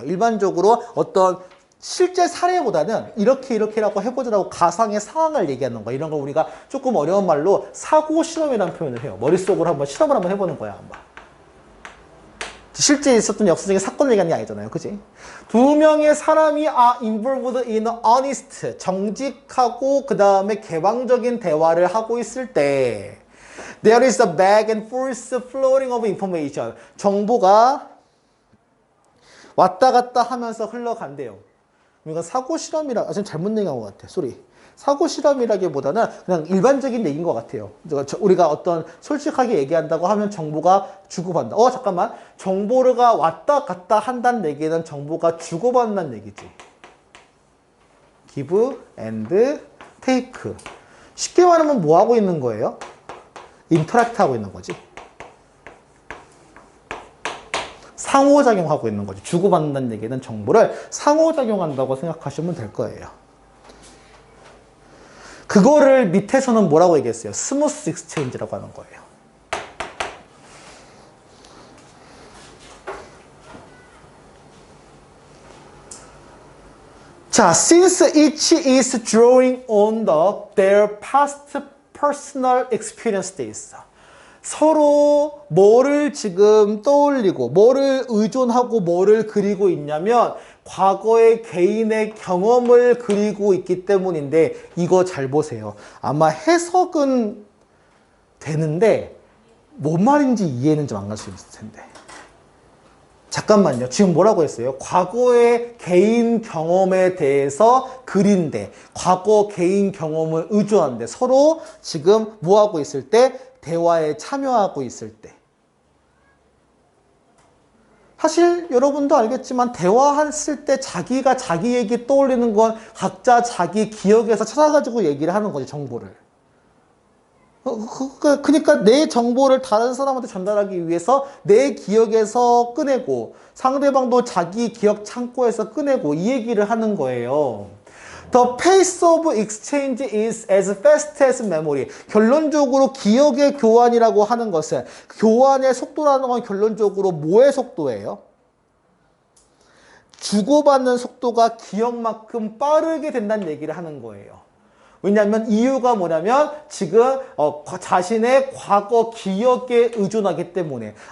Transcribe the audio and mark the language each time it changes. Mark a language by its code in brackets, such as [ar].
[ko] 일반적으로 어떤 실제 사례보다는 이렇게라고 해보자라고 가상의 상황을 얘기하는 거. 이런 걸 우리가 조금 어려운 말로 사고 실험이라는 표현을 해요. 머릿속으로 한번 실험을 한번 해보는 거야, 한번. 실제 있었던 역사적인 사건을 얘기하는 게 아니잖아요. 그지? 두 명의 사람이 [en] are involved in honest, [ko] 정직하고 그 다음에 개방적인 대화를 하고 있을 때 [en] there is a back and forth flowing of information. [ko] 정보가 왔다 갔다 하면서 흘러간대요. 이건 사고 실험이라, 지금 잘못 얘기한 것 같아. 쏘리. 사고 실험이라기보다는 그냥 일반적인 얘기인 것 같아요. 우리가 어떤 솔직하게 얘기한다고 하면 정보가 주고받는다. 잠깐만. 정보가 왔다 갔다 한다는 얘기는 정보가 주고받는다는 얘기지. [en] give and take. [ko] 쉽게 말하면 뭐 하고 있는 거예요? 인터랙트 하고 있는 거지. 상호작용하고 있는 거지. 주고받는다는 얘기는 정보를 상호작용한다고 생각하시면 될 거예요. 그거를 밑에서는 뭐라고 얘기했어요? 스무스 익스체인지라고 하는 거예요. [en] 자, since each is drawing on their past personal experience [ko] 돼 있어. 서로 뭐를 지금 떠올리고 뭐를 의존하고 뭐를 그리고 있냐면 과거의 개인의 경험을 그리고 있기 때문인데 이거 잘 보세요. 아마 해석은 되는데 뭔 말인지 이해는 좀 안 갈 수 있을 텐데. 잠깐만요. 지금 뭐라고 했어요? 과거의 개인 경험에 대해서 그린데 과거 개인 경험을 의존한데 서로 지금 뭐하고 있을 때? 대화에 참여하고 있을 때. 사실 여러분도 알겠지만 대화했을 때 자기가 자기 얘기 떠올리는 건 각자 자기 기억에서 찾아가지고 얘기를 하는 거지, 정보를. 그러니까 내 정보를 다른 사람한테 전달하기 위해서 내 기억에서 꺼내고 상대방도 자기 기억 창고에서 꺼내고 이 얘기를 하는 거예요. [en] The pace of exchange is as fast as memory. [ko] 결론적으로 기억의 교환이라고 하는 것은 교환의 속도라는 건 결론적으로 뭐의 속도예요? 주고받는 속도가 기억만큼 빠르게 된다는 얘기를 하는 거예요. 왜냐하면 이유가 뭐냐면 지금 자신의 과거 기억에 의존하기 때문에.